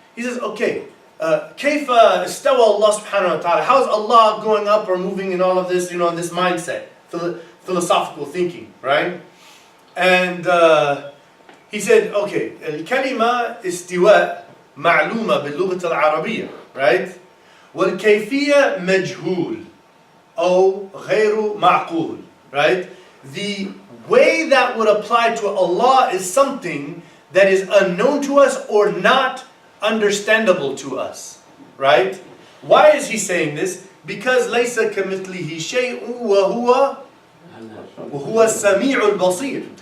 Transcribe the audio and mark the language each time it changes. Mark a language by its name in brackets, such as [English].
[English] He says, okay, [Arabic] كيف استوى [English] Allah subhanahu wa ta'ala? How is Allah going up or moving in all of this, in this mindset, philosophical thinking, right? And he said, okay, [Arabic] الكلمة استواء معلومة باللغة العربية, [English] right? [Arabic] والكيفية مجهول أو غير معقول, [English] right? The way that would apply to Allah is something that is unknown to us or not understandable to us. Right? Why is he saying this? Because [Arabic] لَيْسَ كَمِثْلِهِ شَيْءٌ وَهُوَ السَّمِيعُ الْبَصِيرُ.